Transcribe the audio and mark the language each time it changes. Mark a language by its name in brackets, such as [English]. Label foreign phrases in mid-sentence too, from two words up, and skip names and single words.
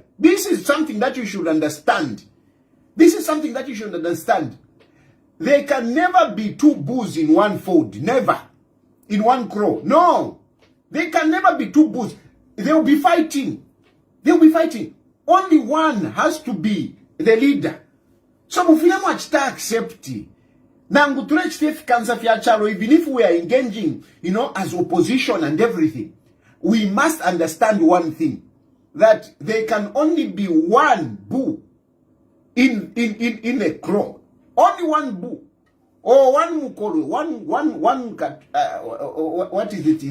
[English] This is something that you should understand. This is something that you should understand. There can never be two bulls in one fold. Never. In one crow. No. There can never be two bulls. They will be fighting. They will be fighting. Only one has to be the leader. [Bemba] So mufina mwachita accept. Nangu tulechitefi kansa fya chalo, [English] even if we are engaging, as opposition and everything, we must understand one thing. That there can only be one bull in a crow. Only one bull. Or one mukoro. What is it?